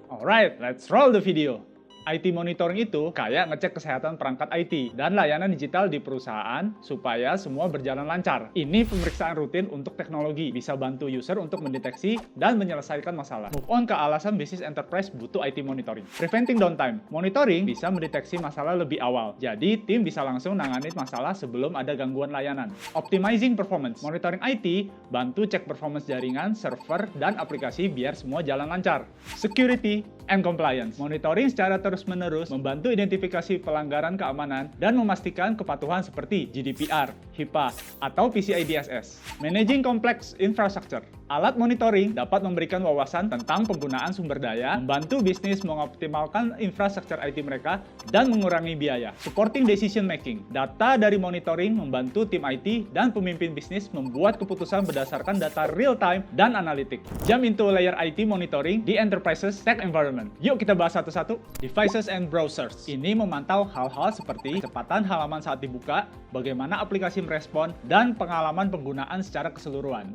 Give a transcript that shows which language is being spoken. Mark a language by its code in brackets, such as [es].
[en] Alright, let's roll the video. [id] IT monitoring itu kayak ngecek kesehatan perangkat IT dan layanan digital di perusahaan supaya semua berjalan lancar. Ini pemeriksaan rutin untuk teknologi, bisa bantu user untuk mendeteksi dan menyelesaikan masalah. [en] Move on [id] ke alasan bisnis enterprise butuh IT monitoring. [en] Preventing downtime. [id] Monitoring bisa mendeteksi masalah lebih awal, jadi tim bisa langsung nanganin masalah sebelum ada gangguan layanan. [en] Optimizing performance. [id] Monitoring IT bantu cek performance jaringan, server, dan aplikasi biar semua jalan lancar. [en] Security and compliance. [id] Monitoring secara terus-menerus membantu identifikasi pelanggaran keamanan dan memastikan kepatuhan seperti GDPR, HIPAA, atau PCI DSS. [en] Managing complex infrastructure. [id] Alat monitoring dapat memberikan wawasan tentang penggunaan sumber daya, membantu bisnis mengoptimalkan infrastruktur IT mereka, dan mengurangi biaya. [en] Supporting decision making. [id] Data dari monitoring membantu tim IT dan pemimpin bisnis membuat keputusan berdasarkan data real-time dan analitik. [en] Jump into layer IT monitoring [id] di [en] enterprises tech environment. [id] Yuk kita bahas satu-satu. [en] Devices and browsers. [id] Ini memantau hal-hal seperti kecepatan halaman saat dibuka, bagaimana aplikasi merespon, dan pengalaman penggunaan secara keseluruhan.